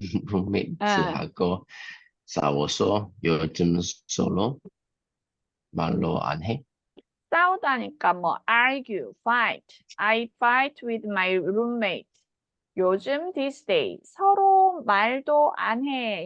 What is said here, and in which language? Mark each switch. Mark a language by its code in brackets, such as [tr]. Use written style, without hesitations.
[ko] 룸메이트하고 싸워서 요즘 서로 말로 안 해. 싸우다니까 뭐 argue, fight. [en] I fight with my roommate. [ko] 요즘 [en] these days [ko] 서로 말도 안 해.